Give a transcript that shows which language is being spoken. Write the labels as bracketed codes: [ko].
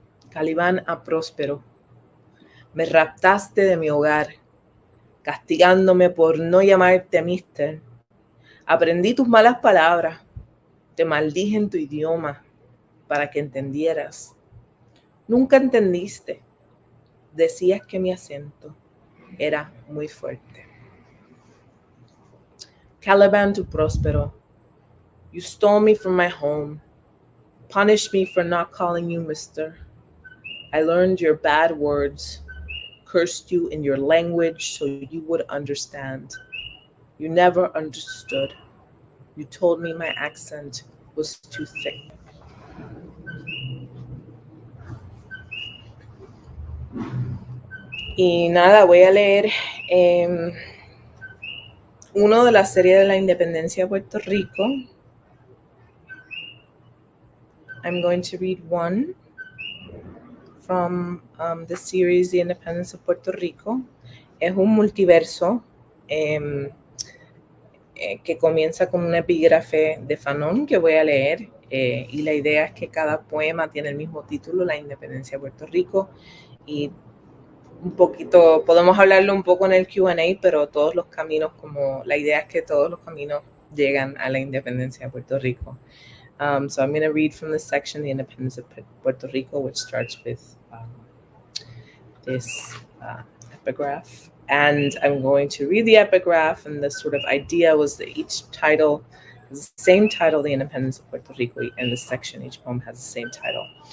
[es] Calibán a Próspero. Me raptaste de mi hogar, castigándome por no llamarte mister. Aprendí tus malas palabras, te maldije en tu idioma para que entendieras. Nunca entendiste. Decías que mi acento era muy fuerte. [en] Caliban to Próspero. You stole me from my home, punished me for not calling you mister. I learned your bad words, cursed you in your language so you would understand. You never understood. You told me my accent was too thick. [es] Y nada, voy a leer uno de la serie de la independencia de Puerto Rico. [en] I'm going to read one from the series The Independence of Puerto Rico. [es] Es un multiverso que comienza con un epígrafe de Fanon que voy a leer, y la idea es que cada poema tiene el mismo título, La Independencia de Puerto Rico, y un poquito, podemos hablarlo un poco en el Q&A, pero todos los caminos, como la idea es que todos los caminos llegan a la independencia de Puerto Rico. [en] So I'm going to read from the section, The Independence of Puerto Rico, which starts with this epigraph. And I'm going to read the epigraph, and the sort of idea was that each title has the same title, The Independence of Puerto Rico, and the section, each poem has the same title.